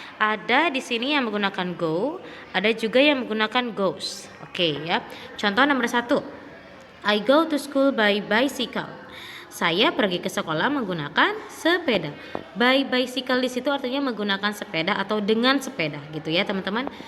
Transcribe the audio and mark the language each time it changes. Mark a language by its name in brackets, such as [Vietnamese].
[Indonesian] Ada di sini yang menggunakan go, ada juga yang menggunakan goes. Oke ya. Contoh nomor 1. [English] I go to school by bicycle. [Indonesian] Saya pergi ke sekolah menggunakan sepeda. By bicycle di situ artinya menggunakan sepeda atau dengan sepeda gitu ya, teman-teman.